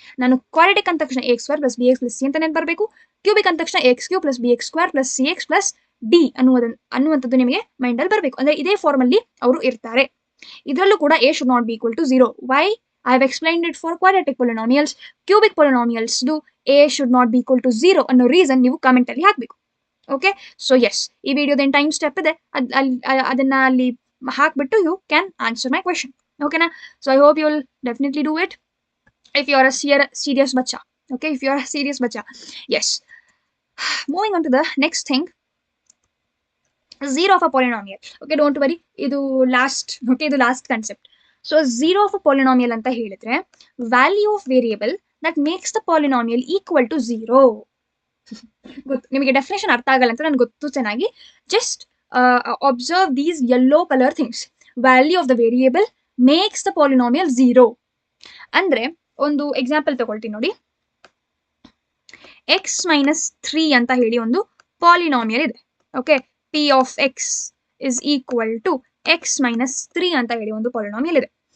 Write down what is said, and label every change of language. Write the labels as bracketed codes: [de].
[kn] ನಾನು ಕ್ವಾಡ್ರಾಟಿಕ್ ಅಂದ ತಕ್ಷಣ ax² + bx + c ಅಂತ ನೆನಪು ಬರಬೇಕು. ಕ್ಯೂಬಿಕ್ ಅಂದ ತಕ್ಷಣ ax³ + bx² + cx + d ಅನ್ನುವಂಥದ್ದು ನಿಮಗೆ ಮೈಂಡಲ್ಲಿ ಬರಬೇಕು. ಅಂದ್ರೆ ಇದೇ ಫಾರ್ಮ್ ಅಲ್ಲಿ ಅವರು ಇರ್ತಾರೆ. ಇದರಲ್ಲೂ ಕೂಡ [en] a should not be equal to 0. Why? I have explained it for quadratic polynomials. Cubic polynomials a should not be equal to 0 [kn] ಅನ್ನೋ ರೀಸನ್ ನೀವು ಕಮೆಂಟ್ ಅಲ್ಲಿ ಹಾಕಬೇಕು. [en] okay, so yes, [kn] ಈ ವಿಡಿಯೋದೇನು ಟೈಮ್ ಸ್ಟೆಪ್ ಇದೆ ಅದನ್ನ ಅಲ್ಲಿ ಹಾಕ್ಬಿಟ್ಟು [en] You can answer my question. ಓಕೆನಾ? So I hope you will definitely do it if you are a serious bacha. Okay, if you are a serious bacha. Yes. Moving on to the next thing. Zero of a polynomial. Okay, don't worry. Idu last concept. So zero of a polynomial [kn] anta ಹೇಳಿದ್ರೆ [en] value of variable that makes the polynomial equal to 0. [kn] ನಿಮಗೆ definition ಅರ್ಥ ಆಗಲ್ಲ ಅಂತ ನನಗೆ ಗೊತ್ತು ಚೆನ್ನಾಗಿ. [en] Just observe these yellow colour things. Value of the variable makes the polynomial 0 [kn] ಅಂದ್ರೆ ಒಂದು ಎಕ್ಸಾಂಪಲ್ ತಗೊಳ್ತೀನಿ ನೋಡಿ. x - 3 ಅಂತ ಹೇಳಿ ಒಂದು ಪಾಲಿನಾಮಿಯಲ್ ಇದೆ. [en] okay, p of x is equal to x - 3 [kn] ಅಂತ ಹೇಳಿ ಒಂದು ಪಾಲಿನಾಮಿಯಲ್ ಇದೆ.